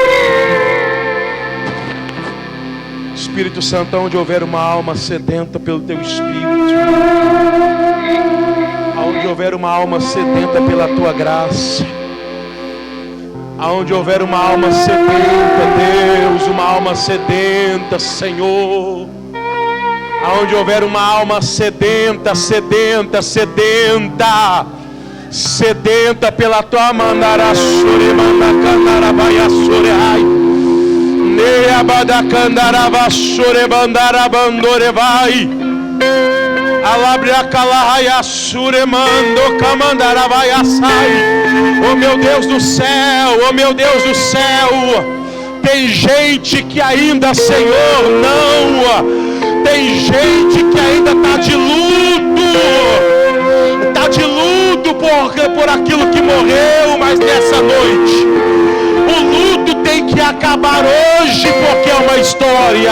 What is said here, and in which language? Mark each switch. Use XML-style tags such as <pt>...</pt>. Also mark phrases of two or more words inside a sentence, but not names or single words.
<pt>Espírito Santo, onde houver uma alma sedenta pelo Teu Espírito, aonde houver uma alma sedenta pela Tua graça, aonde houver uma alma sedenta, Deus, uma alma sedenta, Senhor, aonde houver uma alma sedenta, sedenta, sedenta, sedenta pela Tua mandarassure, mandacandarabaiassure, ai, neabadacandaravassure, bandarabandorevai, alabriacalahaiassure, mando camandaravaiassai. Oh meu Deus do céu, oh meu Deus do céu, Tem gente que ainda, Senhor, não. Tem gente que ainda está de luto. Está de luto por aquilo que morreu, mas nessa noite o luto tem que acabar hoje, porque é uma história.</pt>